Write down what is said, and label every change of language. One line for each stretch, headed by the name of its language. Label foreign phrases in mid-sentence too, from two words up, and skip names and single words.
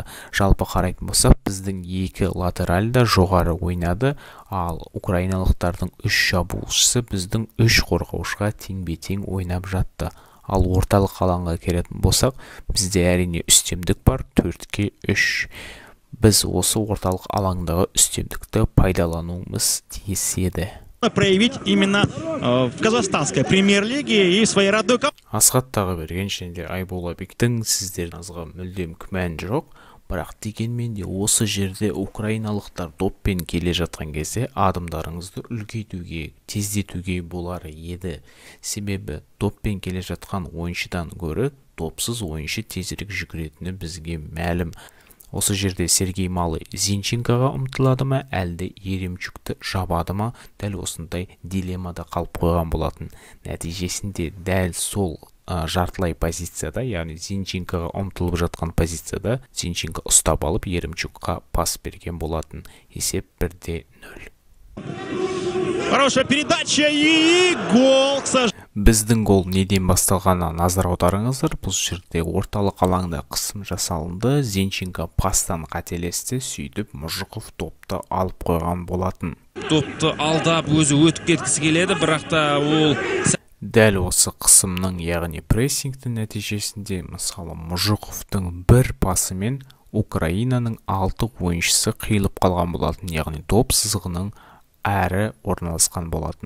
Kazakh: Жалпы қарайтын болсақ, біздің екі латеральда жоғары ойнады, ал украиналықтардың 3 шабуылшысы біздің 3 қорғаушыға тең-бетең ойнап жатты. Ал орталық алаңға келетін болсақ, бізде әрине үстемдік бар, 4-3. Біз осы орталық алаңдағы үстемдікті пайдалануымыз тиіс еді.
Russian: Проявить именно в казахстанской премьер-лиге и своей родной команде.
Kazakh: Асхат тағы берген және Айболабектің сіздеріңізге мүлдем күмән жоқ, бірақ дегенмен де осы жерде украиналықтар доппен келе жатқан кезде адымдарыңызды үлкейтуге, тездетуге болар еді. Себебі доппен келе жатқан ойыншыдан гөрі допсыз ойыншы тезірек жүгіретіні бізге мәлім. Осы жерде Сергей Малый Зинченкоға ұмтылады ма, әлде Еремчукті жабады ма, дәл осындай дилеммада қалып қойған болатын. Нәтижесінде дәл сол жартылай позицияда, яғни Зинченкоға ұмтылып жатқан позицияда Зинченко ұстап алып Еремчукқа пас берген болатын. Есеп 1-0.
Russian: Хорошая передача и гол, к сожалению.
Kazakh: Біздің гол неден басталғанына назар аударыңыздар. Бұл жерде орталық алаңда қысым жасалынды. Зинченко пастан қателесті, сөйтіп Мұжықов топты алып қойған болатын. Топты алдап өзі өтіп кеткісі келеді, бірақ та ол... Дәл осы қысымның, яғни прессингтің нәтижесінде, мысалы, Мұжықовтың бір пасымен Украинаның 6 ойыншысы қиылып қалған болатын, яғни топ сызығының әрі орналасқан болатын.